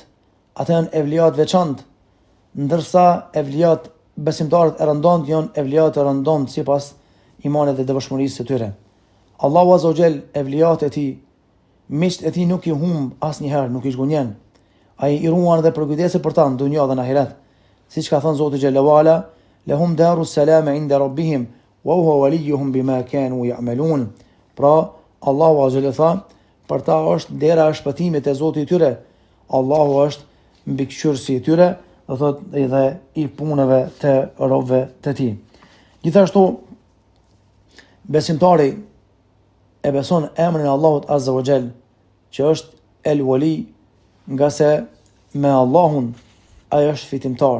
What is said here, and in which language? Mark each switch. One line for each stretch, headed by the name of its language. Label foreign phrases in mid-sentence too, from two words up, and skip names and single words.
Albanian: Ata janë evlijat veçantë, ndërsa evlijat besimtarët e rëndomt janë evlijat e rëndomt sipas imanit dhe devotshmërisë së tyre. Allahu
Arabic: عز وجل
Albanian: evlijat e tij, miqt e tij nuk i humb asnjëherë, nuk i zgjonjen. Ai i ruan dhe përkujdeset për ta në dunjë dhe në ahiret. Siç ka thënë Zoti
Arabic: جل وعلا, لهم دار السلام عند ربهم وهو وليهم بما كانوا يعملون.
Albanian: Pra, Allahu
Arabic: عز وجل
Albanian: për ta është dera e shpëtimit e Zotit i tyre. Allahu është mbikëqyrësi i tyre, do thotë edhe i punëve të robëve të tij. Gjithashtu besimtari e beson emrin e Allahut
Arabic: عز وجل,
Albanian: që është El Wali, nga se me Allahun ai është fitimtar.